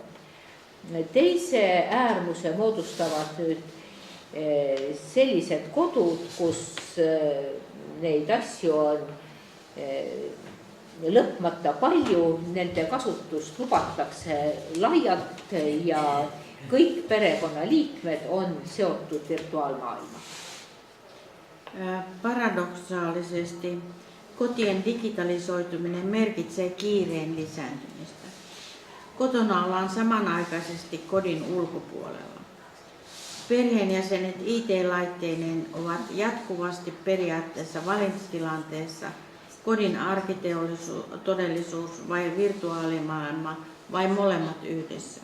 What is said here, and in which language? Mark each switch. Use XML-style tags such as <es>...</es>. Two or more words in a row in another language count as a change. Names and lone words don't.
<et>Teise äärmuse moodustavad nüüd sellised kodud, kus neid asju on lõpmata palju, nende kasutust lubatakse laialt ja kõik perekonnaliikmed on seotud virtuaalmaailma.</et> <fi>Paradoksaalisesti kotien digitalisoituminen merkitsee kiireen lisääntymistä. Kotona ollaan samanaikaisesti kodin ulkopuolella. Perheenjäsenet IT-laitteineen ovat jatkuvasti periaatteessa valintatilanteessa kodin arkitodellisuus vai virtuaalimaailma vai molemmat yhdessä.</fi>